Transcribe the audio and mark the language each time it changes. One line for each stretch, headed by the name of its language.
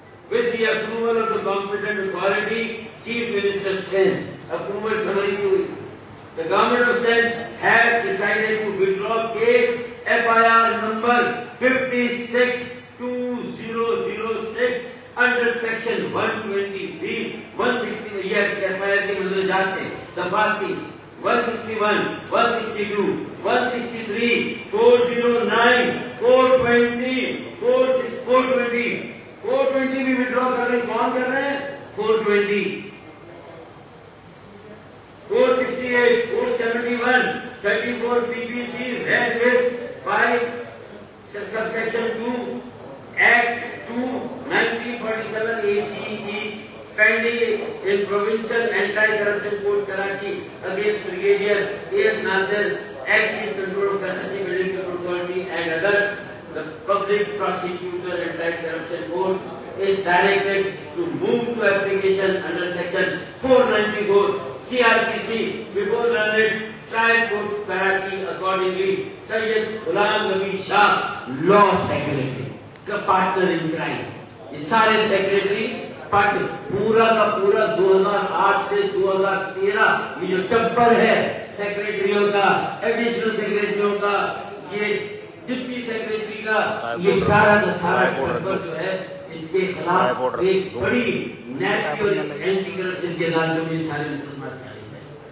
English: With the approval of the competent authority, Chief Minister Sen, approval summary hui. The government of Sen has decided to withdraw case FIR number 562006 under section 123, 160.
Urdu: یہ FIR کے مدرجات ہیں، دفعات تھی 161, 162, 163, 409, 420, 420. 420 بھی withdraw کر رہے ہیں. کون کر رہے ہیں؟
English: 420, 468, 471, 34 PPC read with 5 subsection 2 Act 2 1947 ACE pending in Provincial Anti-Corruption Court Karachi against Brigadier A.S. Nasir, ex-Chief Controller of Karachi Building Control Authority and others. The Public Prosecutor Anti-Corruption Court is directed to move to application under section 494 CRPC before learned Trial Court Karachi accordingly Sayyid Ghulam Nabi Shah law secretary کا partner in crime.
Urdu: یہ سارے secretary partner پورا کا پورا 2008 سے 2013 یہ جو ٹبر ہے سیکریٹریوں کا ایڈیشنل سیکریٹریوں کا یہ ڈپٹی سیکریٹری کا یہ سارا کا سارا ٹبر جو ہے اس کے خلاف ایک بڑی نیٹی اور اینٹی کرپشن کے عدالتوں میں سارے مقدمات جاری ہیں.